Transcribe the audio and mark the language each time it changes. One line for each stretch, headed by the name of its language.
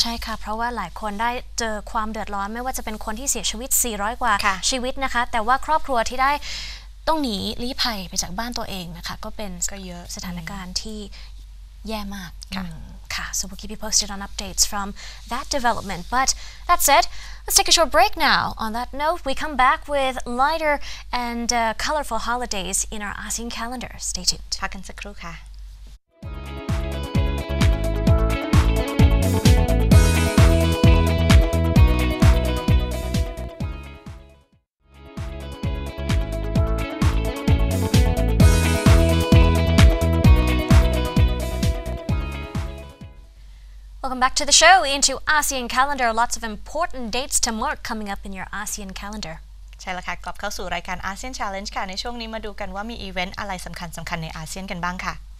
Thai: ใช่ค่ะเพราะว่าหลายคนได้เจอความเดือดร้อนไม่ว่าจะเป็นคนที่เสียชีวิต400กว่าชีวิตนะคะแต่ว่าครอบครัวที่ได้ต้องหนีลี้ภัยไปจากบ้านตัวเองนะคะก็เป็นสถานการณ์ที่แย่มากค่ะ
English: So we'll keep you posted on updates from that development. But that said, let's take a short break now. On that note, we come back with lighter and colorful holidays in our ASEAN calendar. Stay tuned.
Thai: พักกันสักครู่ค่ะ
English: Welcome back to the show. Into ASEAN calendar, lots of important dates to mark coming up in your ASEAN calendar.
Thai: ใช่แล้วค่ะกลับเข้าสู่รายการ ASEAN Challenge ค่ะในช่วงนี้มาดูกันว่ามีอีเวนต์อะไรสำคัญในอาเซียนกันบ้างค่ะ